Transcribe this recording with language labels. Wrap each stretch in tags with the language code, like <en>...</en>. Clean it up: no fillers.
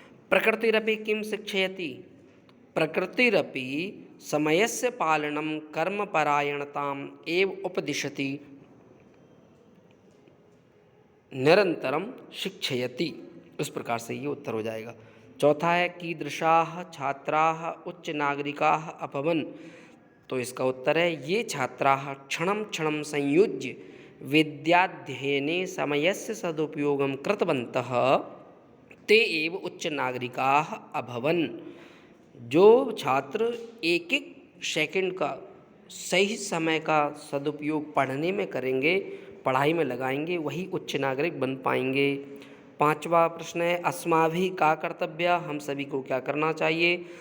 <sa>प्रकृतिरपि किम शिक्षयति। प्रकृतिरपि समयस्य पालनम कर्मपरायणताम एव उपदिशति निरंतरम शिक्षयति।</sa> <hi>इस प्रकार से ये उत्तर हो जाएगा। चौथा है</hi> <sa>कीदृशाः छात्राः उच्च नागरिकाः अभवन्।</sa> <hi>तो इसका उत्तर है</hi> <sa>ये छात्राः क्षणं क्षणं संयुज्य विद्याध्ययने समयस्य सदुपयोगं कृतवन्तः ते एव उच्च नागरिकाः अभवन्।</sa> <hi>जो छात्र एक एक सेकंड का सही समय का सदुपयोग पढ़ने में करेंगे, पढ़ाई में लगाएंगे, वही उच्च नागरिक बन पाएंगे। 5वां प्रश्न है</hi> <sa>अस्माभिः का कर्तव्य,</sa> <hi>हम सभी को क्या करना चाहिए?</hi>